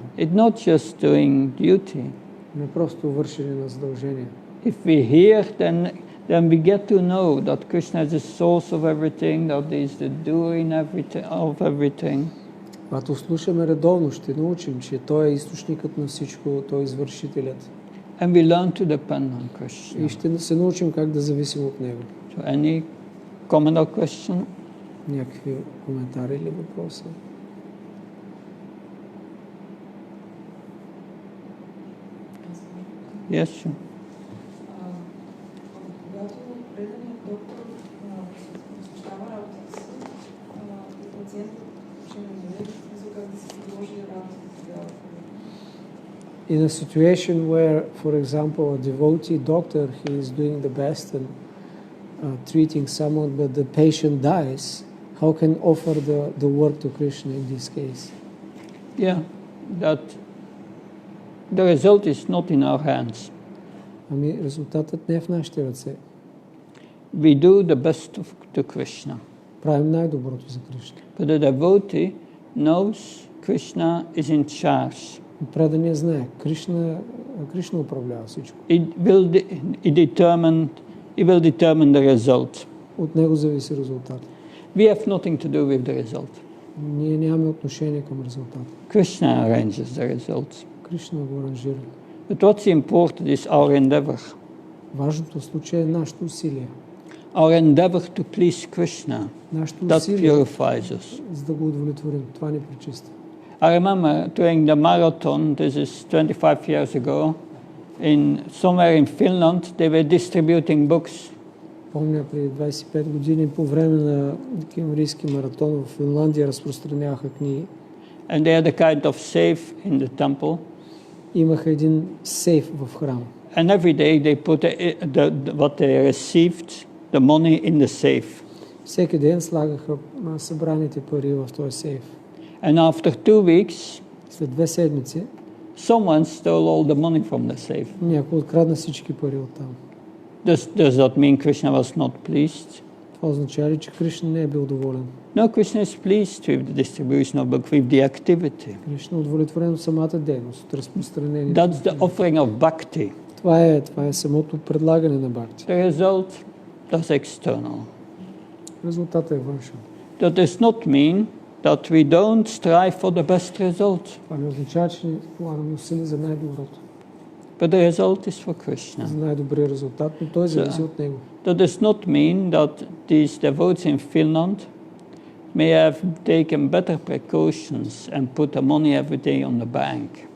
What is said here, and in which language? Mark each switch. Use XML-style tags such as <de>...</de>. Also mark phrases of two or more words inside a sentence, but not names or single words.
<en>It's not just doing duty.</en> <bg>Не просто вършене на задължения.</bg> <en>If we hear, then we get to know that Krishna is the source of everything, that he is the doer of everything.</en> <bg>Когато слушаме редовно, ще научим, че Той е източникът на всичко, Той е извършителят.</bg> <en>And we learn to depend on Krishna.</en> <bg>И ще се научим как да зависим от Него.</bg> <en>So any comment or question?</en> <bg>Някакви коментари или въпроси?</bg> <en>Yes, sure.</en> <bg>Когато преданият доктор посещава работата си и пациентът ще не даде смисъл как да се предложи работата тогава.</bg> <en>In a situation where, for example, a devotee doctor, he is doing the best and treating someone, but the patient dies, how can offer the work to Krishna in this case? Yeah, that the result is not in our hands.</en> <bg>Ами резултатът не е в нашите ръце.</bg> <en>We do the best to Krishna.</en> <bg>Правим най-доброто за Кришна.</bg> <en>But the devotee knows Krishna is in charge.</en> <bg>Преданият знае, Кришна управлява всичко.</bg> <en>It will determine the result.</en> <bg>От него зависи резултат.</bg> <en>We have nothing to do with the result.</en> <bg>Ние нямаме отношение към резултата.</bg> <en>Krishna arranges the results.</en> <bg>Кришна го аранжира.</bg> <en>But what's important is our endeavor.</en> <bg>Важното в случая е нашето усилие.</bg> <en>Our endeavor to please Krishna.</en> <bg>Нашето</bg> <en>That</en> <bg>усилие,</bg> <en>purifies us.</en> <bg>за да го удовлетворим. Това ни пречиства.</bg> <en>I remember doing the marathon, this is 25 years ago, somewhere in Finland, they were distributing books.</en> <bg>Помня преди 25 години по време на кимрийски маратон в Финландия разпространяваха книги.</bg> <en>And they had a kind of safe in the temple.</en> <bg>Имаха един сейф в храма.</bg> <en>And every day they put what they received, the money in the safe.</en> <bg>Всеки ден слагаха събраните пари в този сейф.</bg> <en>And after 2 weeks,</en> <bg>след 2 седмици,</bg> <en>someone stole all the money from the safe.</en> <bg>Някой открадна всички пари оттам.</bg> <en>Does that mean Krishna was not pleased?</en> <bg>Това означава ли, че Кришна не е бил доволен?</bg> <en>No, Krishna is pleased with the distribution of book, with the activity.</en> <bg>Кришна е удовлетворен от самата дейност, от разпространението.</bg> <en>That's the offering of Bhakti.</en> <bg>Това е самото предлагане на Бхакти.</bg> <en>The result, that's external.</en> <bg>Резултатът е външен.</bg> <en>That does not mean that we don't strive for the best result.</en> <bg>Това не означава, че полагаме усилия за най-доброто.</bg> <en>But the result is for Krishna.</en> <bg>За най-добрия резултат, но той зависи от него.</bg> <en>That does not mean that these devotees in Finland may have taken better precautions and put the money every day on the bank.</en>